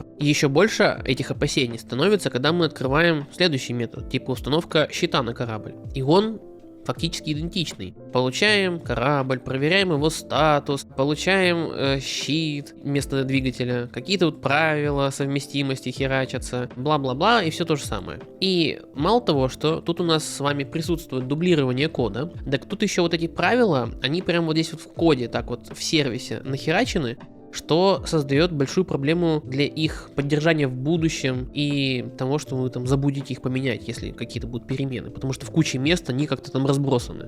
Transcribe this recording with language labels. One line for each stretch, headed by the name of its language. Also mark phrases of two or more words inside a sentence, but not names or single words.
Russian: И еще больше этих опасений становится, когда мы открываем следующий метод, типа установка щита на корабль. И он фактически идентичный. Получаем корабль, проверяем его статус, получаем щит вместо двигателя, какие-то вот правила совместимости херачатся, бла-бла-бла, и все то же самое. И мало того, что тут у нас с вами присутствует дублирование кода, так тут еще вот эти правила, они прямо вот здесь вот в коде, так вот в сервисе нахерачены, что создает большую проблему для их поддержания в будущем и того, что вы там забудете их поменять, если какие-то будут перемены, потому что в куче мест они как-то там разбросаны.